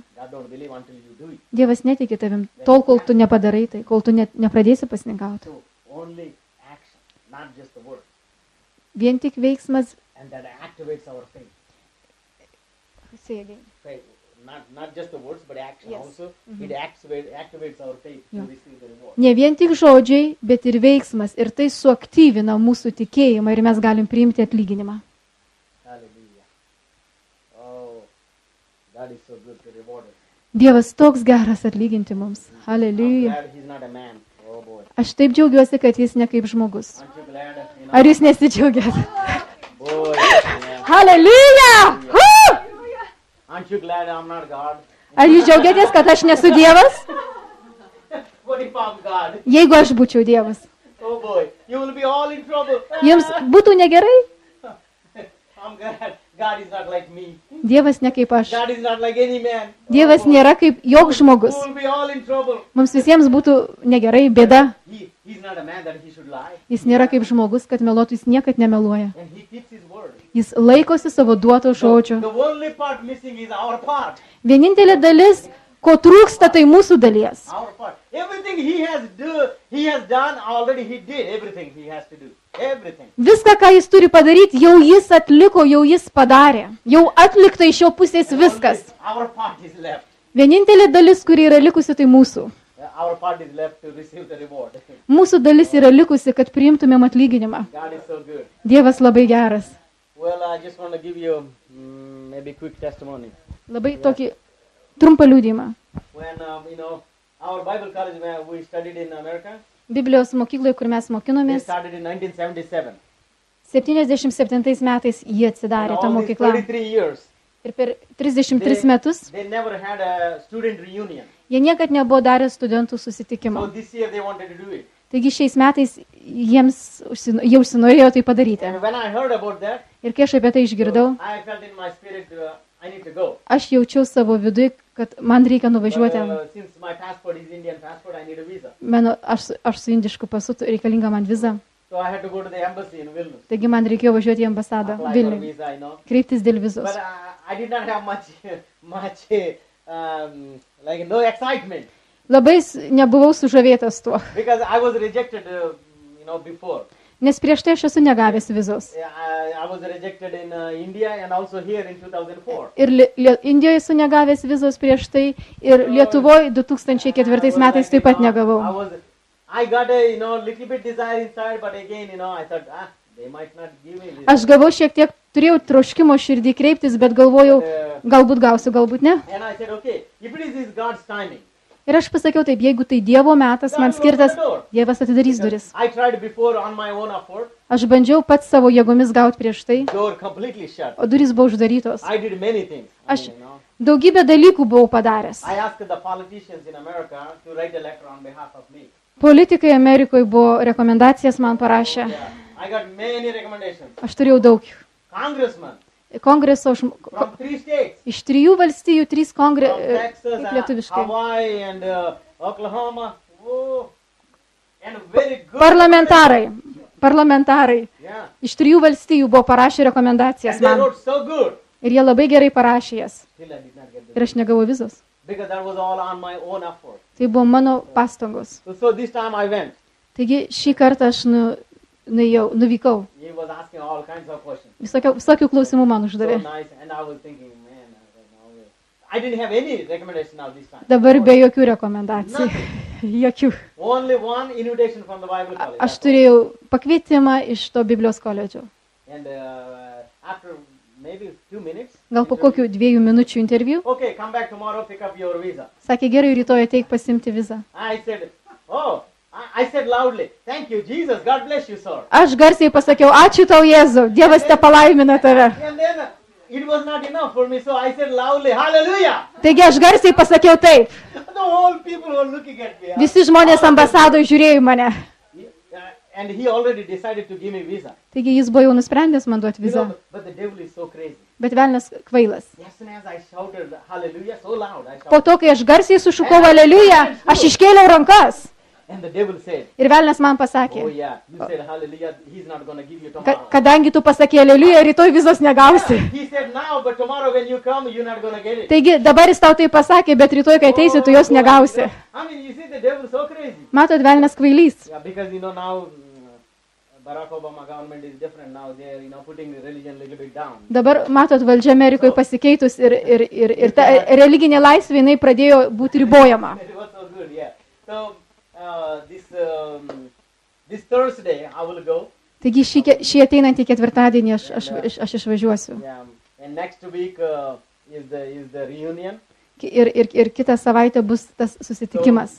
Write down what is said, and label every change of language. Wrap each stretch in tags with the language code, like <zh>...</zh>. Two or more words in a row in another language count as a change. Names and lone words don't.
<en>God don't believe until you do it.</en> <lt>Dievas netiki tavim, tol, kol tu nepadarai tai, kol tu nepradėsi pasninkauti.</lt> <en>So only action, not just the word.</en> <lt>Vien tik veiksmas.</lt> <en>And that activates our faith. Faith. Not just the words, but action Yes. also. It activates our faith Yeah. to receive the reward.</en> <lt>Ne vien tik žodžiai, bet ir veiksmas. Ir tai suaktyvina mūsų tikėjimą ir mes galim priimti atlyginimą.</lt> <en>Hallelujah. Oh, God is so good to reward us.</en> <lt>Dievas toks geras atlyginti mums.</lt> <en>I'm</en> <lt>Haleliuja.</lt> <en>glad he's not a man. Oh boy.</en> <lt>Aš taip džiaugiuosi, kad jis ne kaip žmogus.</lt> <en>Aren't you glad?</en> <lt>Ar jūs nesidžiaugiat?</lt> <en>Boy, yeah.</en> <lt>Haleliuja!</lt> <en>Aren't you glad I'm not God?</en> <lt>Ar jūs džiaugiatės, kad aš nesu Dievas?</lt> <en>What if I'm God?</en> <lt>Jeigu aš būčiau Dievas,</lt> <en>Oh boy, you will be all in trouble.</en> <lt>jums būtų negerai?</lt> <en>I'm glad God is not like me.</en> <lt>Dievas ne kaip aš.</lt> <en>God is not like any man.</en> <lt>Dievas</lt> <en>boy.</en> <lt>nėra kaip joks žmogus.</lt> <en>Who will be all in trouble?</en> <lt>Mums visiems būtų negerai, bėda.</lt> <en>He's not a man that he should lie.</en> <lt>Jis nėra kaip žmogus, kad meluotų, jis niekad nemeluoja.</lt> <en>And he keeps his word.</en> <lt>Jis laikosi savo duoto žodžio.</lt> <en>The only part missing is our part.</en> <lt>Vienintelė dalis, ko trūksta, tai mūsų dalies.</lt> <en>Our part. Everything he has done already. He did everything he has to do. Everything.</en> <lt>Viską, ką jis turi padaryti, jau jis atliko, jau jis padarė. Jau atlikta iš jo pusės viskas.</lt> <en>Our part is left.</en> <lt>Vienintelė dalis, kuri yra likusi, tai mūsų.</lt> <en>Our part is left to receive the reward.</en> <lt>Mūsų dalis yra likusi, kad priimtumėm atlyginimą.</lt> <en>God is so good.</en> <lt>Dievas labai geras.</lt> <en>Well, I just want to give you maybe quick testimony.</en> <lt>Labai tokį trumpą liūdimą.</lt> <en>When our Bible college where we studied in America,</en> <lt>Biblijos mokykloje, kur mes</lt> <en>they</en> <lt>mokinomės,</lt> <en>started in 1977.</en> <lt>77 metais jie</lt> <en>And</en> <lt>atsidarė tą</lt> <en>all these</en> <lt>mokyklą.</lt> <en>33 years,</en> <lt>Ir per 33 metus</lt> <en>they never had a student reunion.</en> <lt>jie niekad nebuvo darę studentų</lt> <en>So</en> <lt>susitikimo.</lt> <en>this year they wanted to do it.</en> <lt>Taigi šiais metais jie užsinorėjo tai padaryti.</lt> <en>And when I heard about that,</en> <lt>Ir kai aš apie tai išgirdau,</lt> <en>I felt in my spirit I need to go.</en> <lt>aš jaučiau savo viduje, kad man reikia nuvažiuoti ten.</lt> <en>Since my passport is Indian passport, I need a visa.</en> <lt>Aš su indišku pasu, reikalinga man viza.</lt> <en>So I had to go to the embassy in Vilnius.</en> <lt>Taigi man reikėjo važiuoti į ambasadą</lt> <en>Apply for</en> <lt>Vilniuje,</lt> <en>visa,</en> <lt>kreiptis dėl vizos.</lt> <en>But I did not have much no excitement</en> <lt>Labai nebuvau sužavėtas tuo,</lt> <en>because I was rejected, before.</en> <lt>nes prieš tai aš esu negavęs vizos.</lt> <en>I was rejected in India and also here in 2004.</en> <lt>Ir Indijoje esu negavęs vizos prieš tai, ir Lietuvoje 2004 metais taip pat negavau.</lt> <en>I got a little bit desire inside, but again, I thought, they might not give me this.</en> <lt>Aš gavau šiek tiek, turėjau troškimo širdį kreiptis, bet galvojau, galbūt gausiu, galbūt ne.</lt> <en>And I said, okay, if it is God's timing.</en> <lt>Ir aš pasakiau taip, jeigu tai Dievo metas, man skirtas, Dievas atidarys duris.</lt> <en>I tried before on my own effort.</en> <lt>Aš bandžiau pats savo jėgomis gauti prieš tai,</lt> <en>Door completely shut.</en> <lt>o durys buvo uždarytos.</lt> <en>I did many things.</en> <lt>Aš daugybę dalykų buvau padaręs.</lt> <en>I asked the politicians in America to write a letter on behalf of me.</en> <lt>Politikai Amerikoje buvo rekomendacijas man parašę.</lt> <en>Yeah. I got many recommendations.</en> <lt>Aš turėjau daug.</lt> <en>Congressmen</en> <lt>Kongreso</lt> <en>from 3 states.</en> <lt>iš 3 valstijų, 3</lt> <en>From</en> <lt>kaip</lt> <en>Texas,</en> <lt>lietuviškai.</lt> <en>Hawaii and Oklahoma. Oh, and very good.</en> <lt>Parlamentarai.</lt> <en>Yeah.</en> <lt>Iš 3 valstijų buvo parašę rekomendacijas</lt> <en>And they</en> <lt>man.</lt> <en>wrote so good.</en> <lt>Ir jie labai gerai parašė jas.</lt> <en>Still I did not get</en> <lt>Ir aš negavau vizos.</lt> <en>because that was all on my own effort.</en> <lt>Tai buvo mano pastangos.</lt> <en>So this time I went.</en> <lt>Taigi šį kartą aš nuvykau.</lt> <en>He was asking all kinds of questions.</en> <lt>Visokių klausimų man</lt> <en>So</en> <lt>uždavė.</lt> <en>nice, and I was thinking, man, I didn't have any recommendation now this time.</en> <lt>Dabar be jokių rekomendacijų. Jokių.</lt> <en>Only one invitation from the Bible college.</en> <lt>Aš turėjau pakvietimą iš to Biblijos koledžo.</lt> <en>And after maybe 2 minutes.</en> <lt>Gal po kokių 2 minučių interviu.</lt> <en>Okay, come back tomorrow, pick up your visa.</en> <lt>Sakė, gerai, rytoj ateik pasimti vizą.</lt> <en>I said, oh, I said loudly, thank you, Jesus, God bless you, sir.</en> <lt>Aš garsiai pasakiau, ačiū tau, Jėzau, Dievas te palaimina tave.</lt> <en>And then it was not enough for me, so I said loudly, hallelujah.</en> <lt>Taigi aš garsiai pasakiau taip.</lt> <en>The whole people were looking at me.</en> <lt>Visi žmonės ambasadoje žiūrėjo į mane.</lt> <en>And he already decided to give me visa.</en> <lt>Taigi jis buvo jau nusprendęs man duoti</lt> <en>You</en> <lt>vizą.</lt> <en>know, but the devil is so crazy.</en> <lt>Bet velnias kvailas.</lt> <en>As soon as I shouted hallelujah so loud, I</en> <lt>Po</lt> <en>shouted.</en> <lt>to, kai aš garsiai sušukau aleliuja, aš iškėliau rankas.</lt> <en>And the devil said,</en> <lt>Ir velnias man</lt> <en>oh</en> <lt>pasakė,</lt> <en>yeah, you said hallelujah, he's not going to give you tomorrow.</en> <lt>kadangi tu pasakė aleliuja, rytoj vizos negausi.</lt> <en>He said now, but tomorrow when you come, you're not going to get it.</en> <lt>Taigi dabar jis tau tai pasakė, bet rytoj, kai ateisi, tu jos negausi.</lt> <en>I mean, you see, the devil is so crazy.</en> <lt>Matot, velnias kvailys.</lt> <en>Yeah, because you know now Barack Obama government is different now. They're putting religion a little bit down.</en> <lt>Dabar, matot, valdžia Amerikoje pasikeitus ir ta religinė laisvė, jinai pradėjo būti ribojama.</lt> <en>It was so good, yeah. So this Thursday I will go.</en> <lt>Taigi šį ateinantį ketvirtadienį aš išvažiuosiu.</lt> <en>Yeah, and next week is the reunion.</en> <lt>Ir kitą savaitę bus tas susitikimas.</lt>